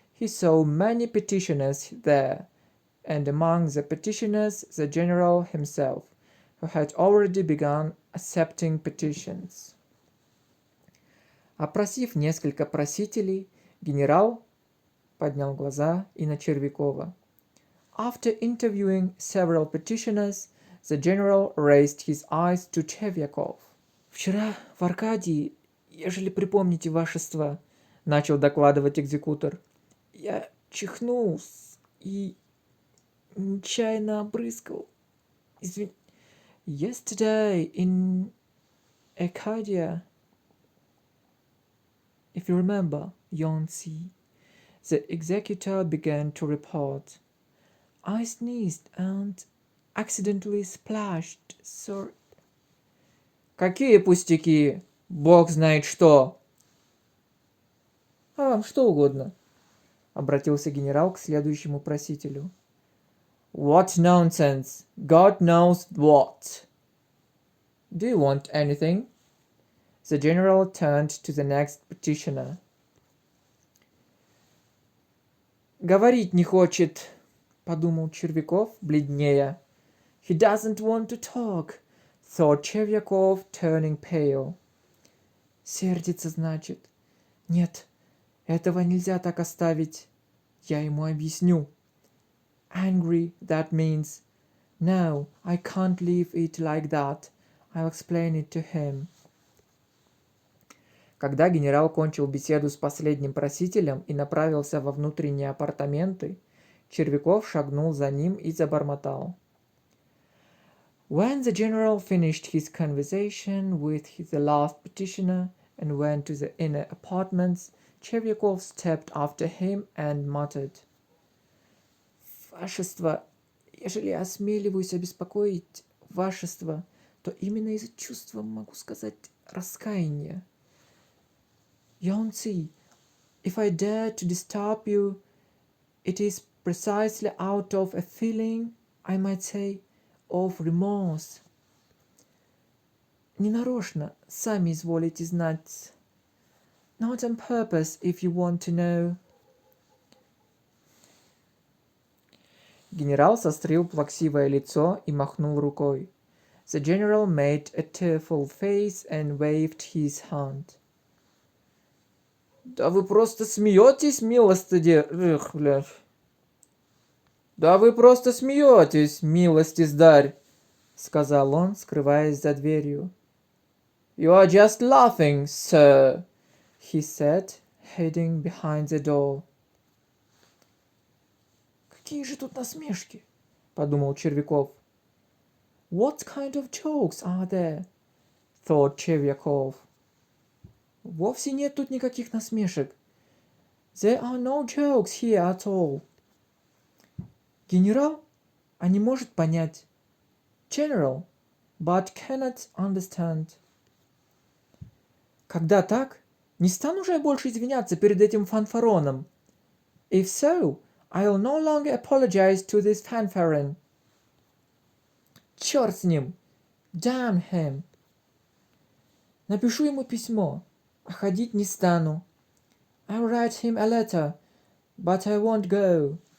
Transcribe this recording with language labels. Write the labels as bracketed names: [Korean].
[English] He saw many petitioners there, and among the petitioners the general himself, who had already begun accepting petitions. [Russian] Опросив несколько просителей, генерал поднял глаза и на Червякова. [English] After interviewing several petitioners, the general raised his eyes to Chevyakov. [Russian] «Вчера в Аркадии, ежели припомните вашество, — начал докладывать экзекутор, — я чихнул и нечаянно обрызгал. [English] Yesterday in Arcadia, if you remember, Yonsi, the executor began to report. I sneezed and accidentally splashed, sorry. [Russian] Какие пустяки? Бог знает что. А вам что угодно? Обратился генерал к следующему просителю. [English] What nonsense! God knows what! Do you want anything? The general turned to the next petitioner. [Russian] Говорить не хочет, подумал Червяков, бледнея. [English] He doesn't want to talk, thought Chevyakov, turning pale. [Russian] Сердится, значит. Нет, этого нельзя так оставить. Я ему объясню. [English] Angry, that means. No, I can't leave it like that. I'll explain it to him. [Russian] Когда генерал кончил беседу с последним просителем и направился во внутренние апартаменты, Червяков шагнул за ним и забормотал. [English] When the general finished his conversation with the last petitioner and went to the inner apartments, Chevyakov stepped after him and muttered. [Russian] Вашество, ежели я осмеливаюсь обеспокоить вашество, то именно из чувства, могу сказать, раскаяния. [English] Yonsi, if I dare to disturb you, it is precisely out of a feeling, I might say, of remorse. [Russian] Ненарочно, сами изволите знать. [English] Not on purpose, if you want to know. [Russian] Генерал сострил плаксивое лицо и махнул рукой. [English] The general made a tearful face and waved his hand. [Russian] Да вы просто смеетесь, милостыди... Да вы просто смеетесь, милостиздарь, сказал он, скрываясь за дверью. [English] You are just laughing, sir, he said, hiding behind the door. [Russian] Какие же тут насмешки, подумал Червяков. [English] What kind of jokes are there? Thought Chevyakov. [Russian] Вовсе нет тут никаких насмешек. [English] There are no jokes here at all. [Russian] Генерал, а не может понять. [English] General, but cannot understand. [Russian] Когда так, не стану же я больше извиняться перед этим фанфароном. [English] If so, I'll no longer apologize to this fanfaron. [Russian] Черт с ним! [English] Damn him! [Russian] Напишу ему письмо, а ходить не стану. [English] I'll write him a letter, but I won't go.